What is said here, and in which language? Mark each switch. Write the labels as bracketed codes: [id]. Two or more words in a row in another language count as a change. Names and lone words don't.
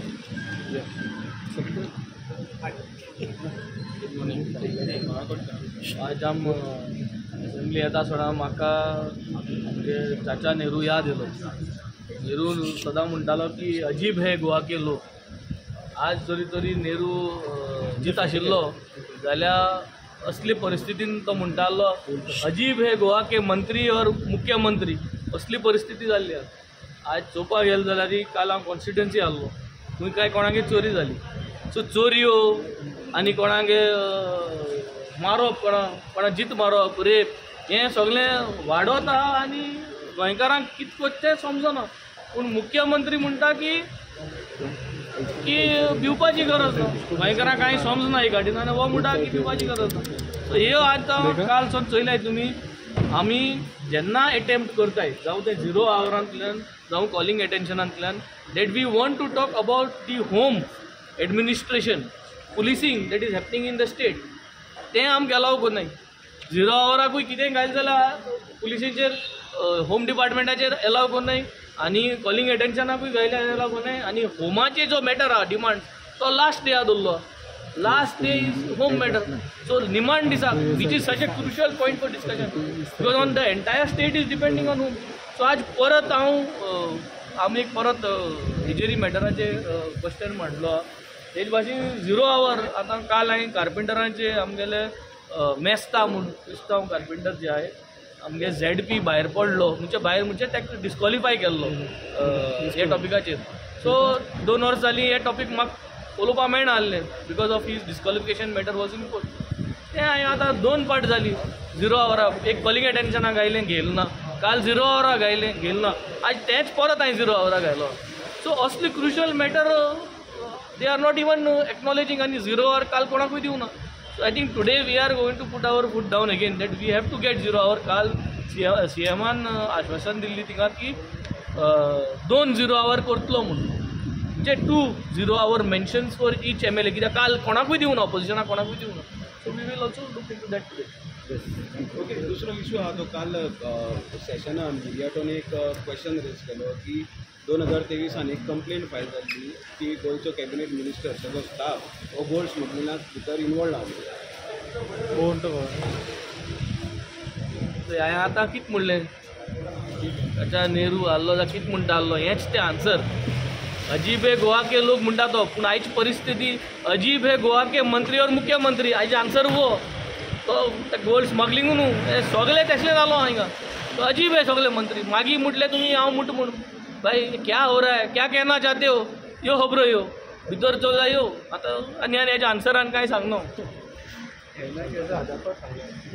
[kok] आज हम असेंब्ली येता सोडा म्हाका म्हणजे चाचा नेहरू याद येलो। [hi] नेहरू [kok] सदां म्हणटालो की [hi] अजीब है गोवा के लोग। [kok] आज जरी तरी नेहरू जीत आशिल्लो जाल्यार असली परिस्थितीन तो म्हणटालो [hi] अजीब है गोवा के मंत्री और मुख्यमंत्री, [kok] असली परिस्थिती जाल्ली। आज चोवपाक गेलो जाल्यार काल हांव कॉन्स्टिट्युएन्सी आहलो, थंय काय कोणागे चोरी जाली। सो चोरयो आनी कोणागे मारप, कोणा जीत मारप, रेप हें सगळें वाडत आहा आनी गोंयकारांक कितें करचें समजना। पूण मुख्यमंत्री म्हणटा की भिवपाची गरज ना, गोंयकारांक कांय समजना ही घाटीन आनी हो म्हणटा की भिवपाची गरज ना। सो ह्यो आतां काल सावन चोयल्याय तुमी, आमी जेन्ना एटेम्प्ट करताय जावं ते 0 आवरांतल्यान जावं कॉलिंग एटेन्शनांतल्यान, [en] that we want to talk about the home administration policing that is happening in the state, [kok] तें आमकां अलाव करनाय। 0 आवराकूय कितें घायल जाल्यार पुलिसीचेर होम डिपार्टमेंटाचेर अलाव करनाय आनी कॉलिंग एटेन्शनाकूय घायले अलाव करनाय। आनी होमाचे जो मॅटर आहा डिमांड तो [en] last day [kok] दवरलो, [en] last day is home matter. सो [kok] निमाण दिसाक [en] which is such a crucial point for discussion because on the entire state is depending on home. [kok] सो आज परत आमी परत हेजेरी मॅटराचेर क्वेश्चन मांडलो। तेच भाशेन 0 आवर आतां काल हांवें कार्पेंटरांचे आमगेले मेस्ता म्हूण क्रिस्तांव कार्पेंटर जे आहाय आमगे ZP भायर पडलो, म्हणजे ताका डिस्क्वॉलिफाय केल्लो हे टॉपिकाचेर। सो 2 वर्स जालीं हे टॉपीक म्हाका उलोवपाक मेळना आसलें [en] because of his disqualification matter was in court. [kok] तें हांवें आतां 2 पार्ट जालीं 0 आवराक, एक कॉलिंग एटेन्शनाक घायलें घेयलें ना, काल 0 आवराक घायलें घेयलें ना, आज तेंच परत हांवें 0 आवराक घायलो। [en] सो असली crucial matter they are not even acknowledging [kok] आनी 0 आवर काल कोणाकूय दिवना। [en] So I think today we are going to put our foot down again that we have to get 0 hour. [kok] काल CMान आश्वासन दिल्ली तिका की 2 0 hour करतलो म्हणून, म्हणजे 2 0 hour [en] mentions for each [kok] MLA, कित्याक काल कोणाकूय दिवना, ऑपोजिशनाक कोणाकूय दिवना। [en] so we will also look into that today. ओके, [kok] दुसरो इश्यू आहा तो काल सेशनान मिडियाटोन एक [en] question raise [kok] केलो की 2023 एक [en] complaint file [kok] जाल्ली की गोंयचो [en] cabinet minister [kok] सगळो स्टाफ हो गोल्ड स्मगलिंगाक भितर इनवॉल्ड आहा। कोण तो हांवें आतां कितें म्हणलें, चाचा नेहरू आहलो जाल्यार कितें म्हणटा आहलो हेंच तें आन्सर। [hi] अजीब है गोवा के लोग [kok] म्हणटा तो, पूण आयची परिस्थिती [hi] अजीब है गोवा के मंत्री और मुख्यमंत्री, [kok] आयचे आन्सर [hi] वो तो [en] gold smuggling [kok] न्हू, सगळें तसलें जालो हांगा। तो [hi] अजीब है [kok] सगळे मंत्री, मागीर म्हटलें तुमी हांव म्हणटा म्हूण, [hi] भाई क्या हो रहा है, क्या कहना चाहते हो, [kok] यो खबरो यो भितर चल यो आतां आनी हेजे आन्सरान कांय सांगना।